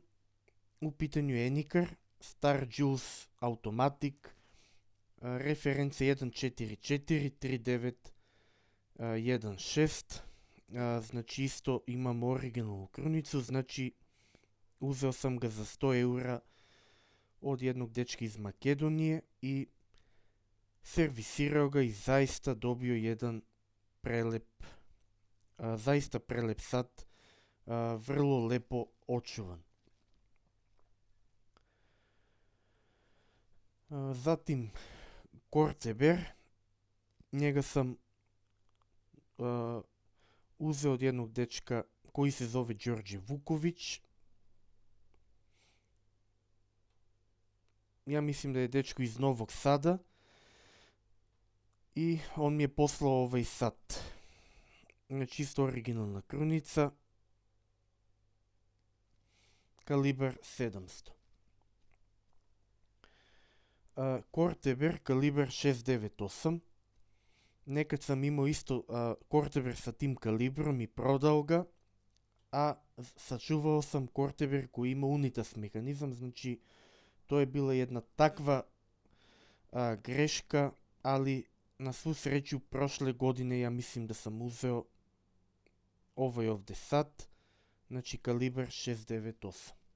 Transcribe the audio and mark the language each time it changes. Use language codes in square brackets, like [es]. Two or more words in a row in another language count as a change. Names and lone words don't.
[sr] U pitanju je Enicar Star Jules Automatic, reference 144-3916. Znači isto imam originalnu krunicu, znači uzeo sam ga za 100 eura од едnog дечка из Македонија и сервисирао га и заиста добио еден заиста прелеп сат, врло лепо очуван. Затим Кортебер, njega sam uzeo od jednog dečka koji se zove Đorđe Vuković. Ja mislim da je dečko iz Novog Sada i on mi je poslao ovaj sat. Znači isto originalna krunica, kalibar 700. Кортебер калибар 698. Некад сам имал исто Кортебер sa тим калибром и продал ga, a sačuvao sam Кортебер koji ima unitas механизам, znači to je bila jedna takva greška, ali na svu sreću prošle godine ja mislim da sam uzeo ovaj ovde sat, znači kalibar 698.